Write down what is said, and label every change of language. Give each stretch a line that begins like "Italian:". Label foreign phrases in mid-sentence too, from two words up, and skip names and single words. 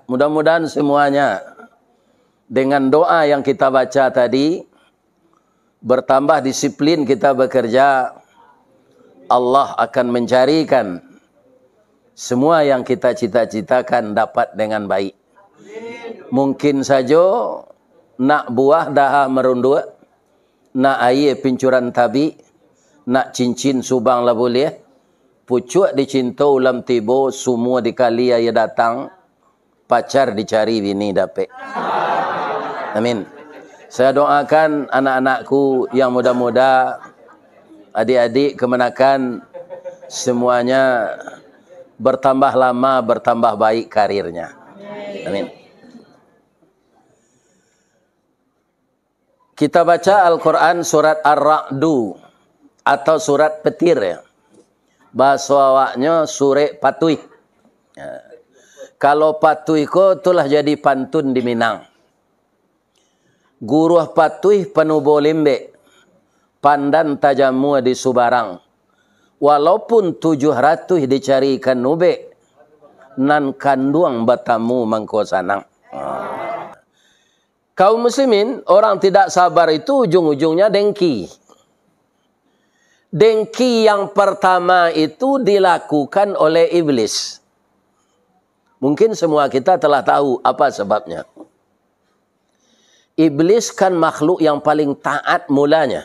Indonesian: Mudah-mudahan semuanya dengan doa yang kita baca tadi bertambah disiplin kita bekerja, Allah akan mencarikan semua yang kita cita-citakan dapat dengan baik. Mungkin saja nak buah dah merunduk, nak air pincuran tabi, nak cincin subang lah boleh, pucuk dicinta ulam tibo, semua dikali ayah datang, pacar dicari bini dapat. Amin. Saya doakan anak-anakku yang muda-muda, adik-adik kemenakan semuanya bertambah lama, bertambah baik karirnya. Amin. Kita baca Al-Quran surat Ar-Ra'du atau surat petir ya.
Minangkabau: Bahasa awaknya surat patuih. Ya. Kalau patuih ko itulah jadi pantun di Minang. Guruh patuih penubo limbe, pandan tajamu di Subarang. Walaupun 700 dicarikan nube, nan kanduang batamu mangkosanang.
Indonesian: Kaum muslimin, orang tidak sabar itu ujung-ujungnya dengki. Dengki yang pertama itu dilakukan oleh iblis. Mungkin semua kita telah tahu apa sebabnya. Iblis kan makhluk yang paling taat mulanya.